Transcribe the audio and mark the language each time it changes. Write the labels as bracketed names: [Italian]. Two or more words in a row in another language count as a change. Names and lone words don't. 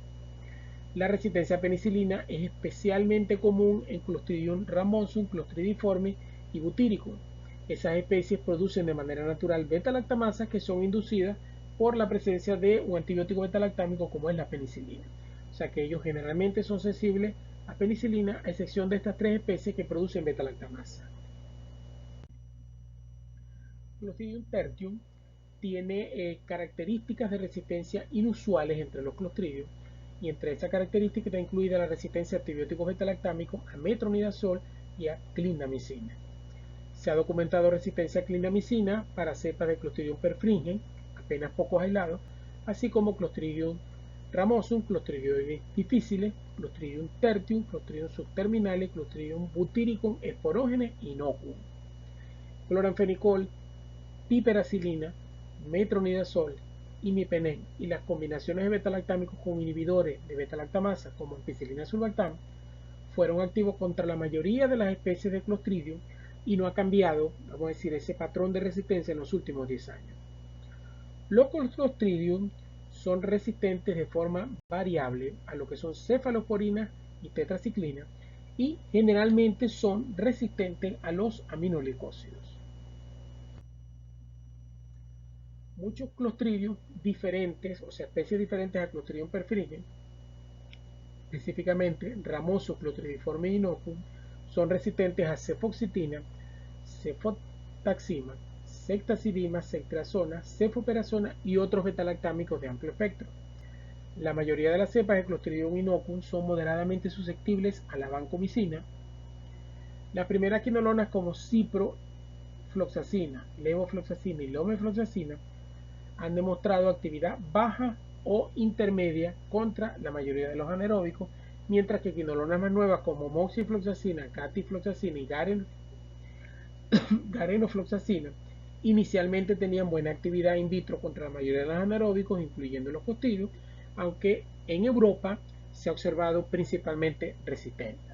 [Spanish] La resistencia a penicilina es especialmente común en Clostridium ramosum, Clostridiforme y Butyricum. Esas especies producen de manera natural beta-lactamasas que son inducidas por la presencia de un antibiótico beta-lactámico como es la penicilina. O sea que ellos generalmente son sensibles a penicilina, a excepción de estas tres especies que producen beta-lactamasa. Clostridium tertium tiene características de resistencia inusuales entre los Clostridium, y entre esas características está incluida la resistencia a antibióticos beta-lactámicos, a metronidazol y a clindamicina. Se ha documentado resistencia a clindamicina para cepas de Clostridium perfringens, apenas pocos aislados, así como Clostridium ramosum, Clostridioides difficile, Clostridium tertium, Clostridium subterminale, Clostridium butyricum, esporógenes y inocuum. Cloranfenicol, piperacilina, metronidazol, imipenem y las combinaciones de beta-lactámicos con inhibidores de beta-lactamasa como ampicilina sulbactam fueron activos contra la mayoría de las especies de Clostridium y no ha cambiado, vamos a decir, ese patrón de resistencia en los últimos 10 años. Los Clostridium son resistentes de forma variable a lo que son cefalosporina y tetraciclina, y generalmente son resistentes a los aminoglicósidos. Muchos Clostridium diferentes, o sea, especies diferentes a Clostridium perfringens, específicamente Ramoso, Clostridiforme inoculum, son resistentes a cefoxitina, cefotaxima, ceftazidima, ceftriaxona, cefoperazona y otros beta-lactámicos de amplio espectro. La mayoría de las cepas de Clostridium inoculum son moderadamente susceptibles a la vancomicina. Las primeras quinolonas como ciprofloxacina, levofloxacina y lomefloxacina han demostrado actividad baja o intermedia contra la mayoría de los anaeróbicos, mientras que quinolonas más nuevas como moxifloxacina, catifloxacina y garenofloxacina inicialmente tenían buena actividad in vitro contra la mayoría de los anaeróbicos, incluyendo los Clostridium, aunque en Europa se ha observado principalmente resistencia.